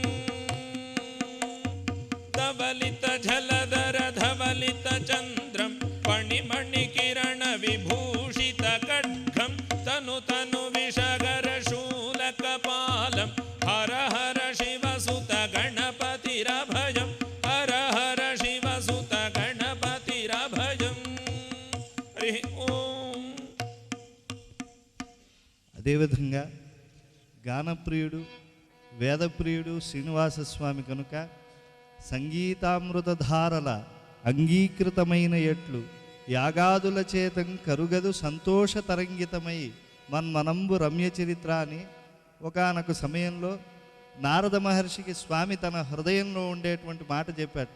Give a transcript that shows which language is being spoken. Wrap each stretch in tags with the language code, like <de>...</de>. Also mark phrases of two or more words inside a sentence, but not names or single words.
<sa>धवलितझलधरधवलितचन्द्रं फणिमणिकिरणविभूषितखड्गं तनुतनुविषगरशूलकपालं हर हर शिवसुत गणपतिरभयं हर हर शिवसुत गणपतिरभयं हरि ओम.</sa> <te>అదేవిధంగా గానప్రియుడు వేదప్రియుడు శ్రీనివాసస్వామి కనుక సంగీతామృతధారల అంగీకృతమైన ఎట్లు యాగాదుల చేతం కరుగదు సంతోష తరంగితమై మన్మనంబు రమ్య చరిత్ర అని ఒకానొక సమయంలో నారద మహర్షికి స్వామి తన హృదయంలో ఉండేటువంటి మాట చెప్పాట.</te>